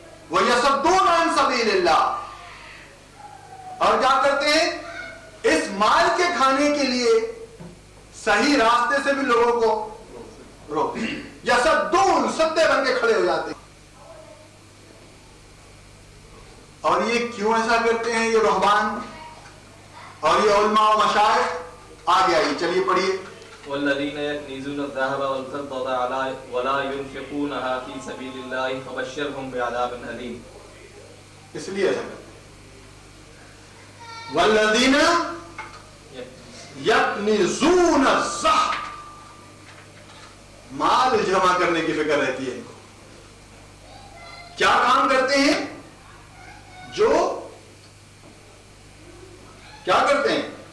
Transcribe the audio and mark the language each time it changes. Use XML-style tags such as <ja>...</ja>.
<ar>وَيَصُدُّونَ عَن سَبِيلِ اللَّهِ،</ar> <ur>اور کیا کرتے ہیں اس مال کے کھانے کے لیے صحیح راستے سے بھی لوگوں کو روکتے ہیں. یصدون سدے بن کے کھڑے ہو جاتے ہیں. اور یہ کیوں ایسا کرتے ہیں یہ رہبان اور یہ علماء و مشائخ؟ آگے آئیے چلیے پڑھیے.</ur> <ar>والذین یکنزون الذهب والفضة ولا ينفقونها في سبيل الله فبشرهم بعذاب أليم.</ar> <ur>اس لیے ایسا کرتے ہیں.</ur> <ar>والذین یکنزون الذهب،</ar> <ur>مال جمع کرنے کی فکر رہتی ہے ان کو. کیا کام کرتے ہیں؟ جو کیا کرتے ہیں؟</ur>